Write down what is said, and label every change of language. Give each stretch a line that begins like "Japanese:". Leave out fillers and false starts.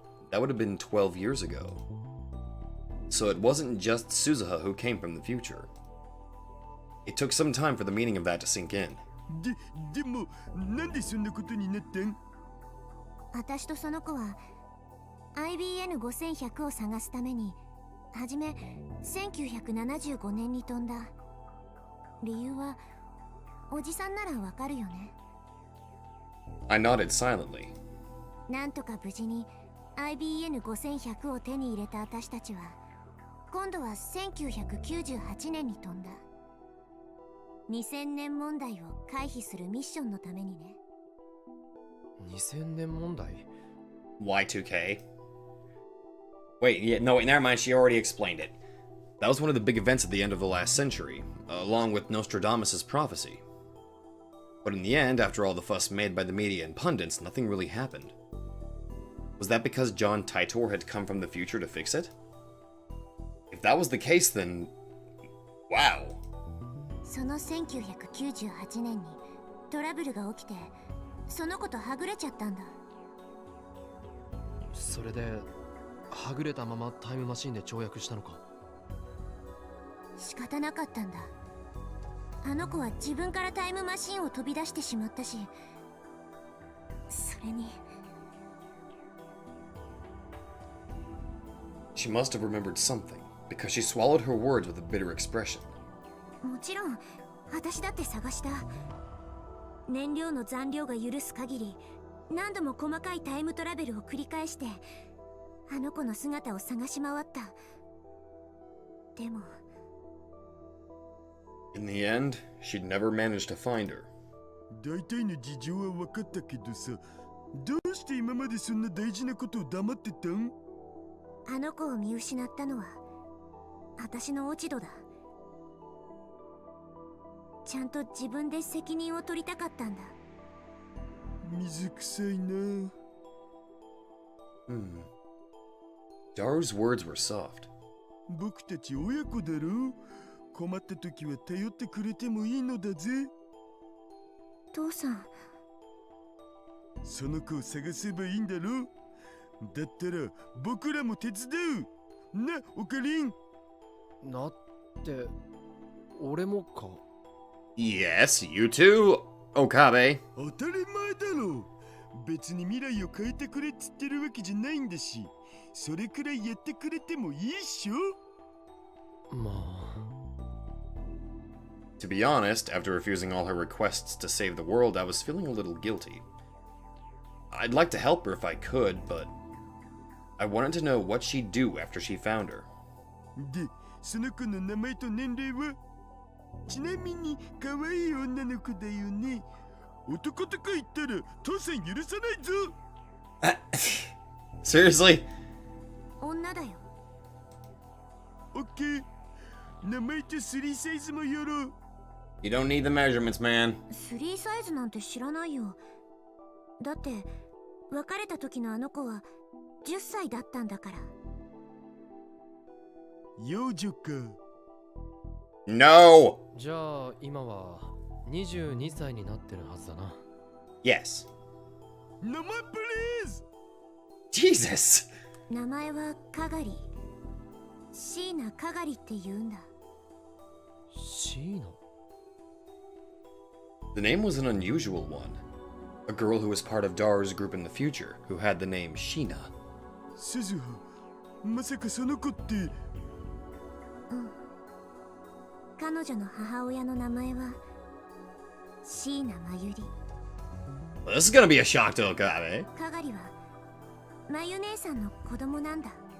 English: That would have been 12 years ago. So it wasn't just Suzuha who came from the future. It took some time for the meaning of that to sink in.
Japanese: でもなんでそんなことになったん？私とその子は IBN5100 を探すためにはじめ1975年に飛んだ。理由はおじさんならわかるよね。
English: I nodded silently.
Japanese: なんとか無事に IBN5100 を手に入れた私たちは今度は1998年に飛んだ。 2000年問題を回避するミッションのためにね。 2000年問題
English: Y2K? Wait, yeah, no, wait, never mind, she already explained it. That was one of the big events at the end of the last century, along with Nostradamus' prophecy. But in the end, after all the fuss made by the media and pundits, nothing really happened. Was that because John Titor had come from the future to fix it? If that was the case, then... wow.
Japanese: その1998年にトラブルが起きて、その子とはぐれちゃったんだ。それではぐれたままタイムマシンで跳躍したのか。仕方なかったんだ。あの子は自分からタイムマシンを飛び出してしまったし、それに
English: She must have remembered something, because she swallowed her words with a bitter expression.
Japanese: もちろん私だって探した。燃料の残量が許す限り何度も細かいタイムトラベルを繰り返してあの子の姿を探し回った。でも
English: In the end, she'd never managed to find her.
Japanese: 大体の事情は分かったけどさ、どうして今までそんな大事なことを黙ってたん？あの子を見失ったのは私の落ち度だ。ちゃんと自分で責任を取りたかったんだ。水臭いな。
English: Daru's words were soft.
Japanese: 僕たち親子だろ。困った時は頼ってくれてもいいのだぜ。父さん、その子を探せばいいんだろ。だったら僕らも手伝うな、オカリン。なって俺もか。
English: Yes, you too, Okabe.
Japanese: 当たり前だろ。別に未来を変えてくれっつってるわけじゃないんだし、それくらいやってくれてもいいっしょ。まあ
English: To be honest, after refusing all her requests to save the world, I was feeling a little guilty. I'd like to help her if I could, but I wanted to know what she'd do after she found her.
Japanese: で、その子の名前と年齢は？ちなみに可愛い女の子だよね。男とか言ったら父さん許さないぞ。
English: Seriously?
Japanese: 女だよ。オッケー。名前と3サイズもやろう。
English: You don't need the measurements, man.
Japanese: 3サイズなんて知らないよ。だって別れた時のあの子は10歳だったんだから。幼女か。
English: No!
Japanese: じゃあ今は22歳になってるはずだな。
English: Yes.
Japanese: 名前プリーズ。
English: Jesus!
Japanese: 名前はカガリ。シーナ・カガリって言うんだ。シーナ
English: The name was an unusual one. A girl who was part of Daru's group in the future, who had the name Sheena.
Japanese: スズハ、まさかその子って。彼女の母親の名前はシーナ・マユリ。
English: Well, this is gonna be a shock to Okabe.
Japanese: カガリはマユ姉さんの子供なんだ。